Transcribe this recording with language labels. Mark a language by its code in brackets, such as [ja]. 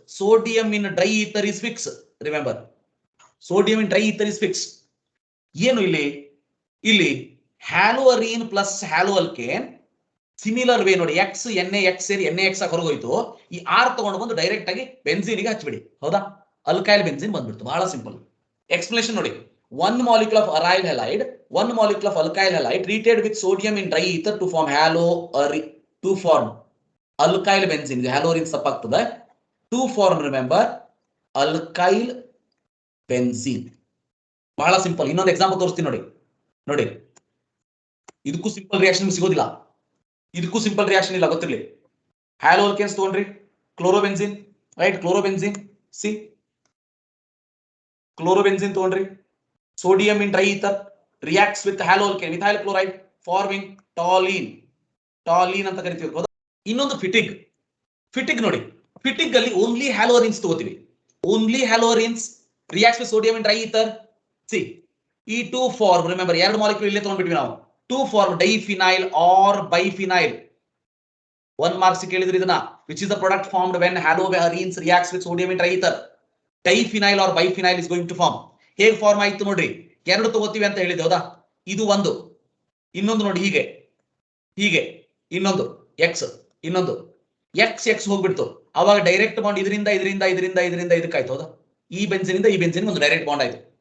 [en] Sodium in dry ether is fix. Remember, sodium in dry ether is fix. [kn] ಏನು ಇಲ್ಲಿ ಹ್ಯಾಲೋರಿನ್ plus ಹ್ಯಾಲೋಅಲ್ಕೇನ್ similar way ನೋಡಿ. X NaX ಸೇರಿ NaX ಹೊರಗೋಯ್ತು. ಈ R ತಗೊಂಡು ಬಂದು ಡೈರೆಕ್ಟ್ ಆಗಿ ಬೆನ್ಸಿನ್ಗೆ ಹಚ್ಬಿಡಿ. ಹೌದಾ, ಅಲ್ಕೈಲ್ ಬೆನ್ಸಿನ್ ಬಂದ್ಬಿಡ್ತು. ಬಹಳ ಸಿಂಪಲ್ ಎಕ್ಸ್ಪ್ಲನೇಷನ್ ನೋಡಿ. [en] 1 molecule of aryl halide, 1 molecule of alkyl halide treated with sodium in dry ether to form alkyl benzene. Halorin ತಪ್ಪಾಗ್ತದೆ. To form, remember, alkyl benzene. [kn] ಬಹಳ simple. ಇನ್ನೊಂದು example ತೋರಿಸ್ತೀನಿ ನೋಡಿ. ಇದಕ್ಕೂ ಸಿಂಪಲ್ ರಿಯಾಕ್ಷನ್ ಸಿಗೋದಿಲ್ಲ, ಇದಕ್ಕೂ ಸಿಂಪಲ್ ರಿಯಾಕ್ಷನ್ ಇಲ್ಲ, ಗೊತ್ತಿರಲಿ. ಹ್ಯಾಲೋಅಲ್ಕೇನ್ಸ್ ತಗೊಂಡ್ರಿ, ಕ್ಲೋರೋಬೆನ್ಸಿನ್, ರೈಟ್, ಕ್ಲೋರೋಬೆನ್ಸಿನ್ ಕ್ಲೋರೋಬೆನ್ಸಿನ್ ತಗೊಂಡ್ರಿ. [en] Sodium in dry ether reacts with haloalkane, methyl chloride, forming toluene [kn] ಅಂತ ಕರಿತೀವಿ. ಇನ್ನೊಂದು ಫಿಟಿಗ್ ನೋಡಿ. ಫಿಟಿಗ್ ಅಲ್ಲಿ ಓನ್ಲಿ ಹ್ಯಾಲೋರಿನ್ಸ್ ತಗೋತೀವಿ. [en] Only haloarenes reacts with sodium in dry ether. See, E2 form, remember, [kn] ಎರಡು ಮಾಲಿಕ್ಯೂಲ್ ಇಲ್ಲೇ ತಗೊಂಡ್ಬಿಟ್ವಿ ನಾವು. [en] 2 form diphenyl or biphenyl. [kn] 1 marks ಕೇಳಿದ್ರೆ ಇದನ್ನ, [en] which is the product formed when haloarenes reacts with sodium in dry ether. Diphenyl or biphenyl is going to form. [kn] ಹೇಗೆ form ಆಯ್ತು ನೋಡ್ರಿ, ಎರಡು ತಗೋತೀವಿ ಅಂತ ಹೇಳಿದೆ. ಹೌದಾ, ಇದು ಒಂದು, ಇನ್ನೊಂದು ನೋಡಿ ಹೀಗೆ ಇನ್ನೊಂದು ಇನ್ನೊಂದು X ಹೋಗ್ಬಿಡ್ತು. ಅವಾಗ ಡೈರೆಕ್ಟ್ ಬಾಂಡ್ ಇದರಿಂದ ಇದಕ್ಕಾಯ್ತು. ಹೌದಾ, ಈ ಬೆನ್ಸಿನಿಂದ ಈ ಬೆನ್ಸಿನ್ ಒಂದು ಡೈರೆಕ್ಟ್ ಬಾಂಡ್ ಆಯ್ತು.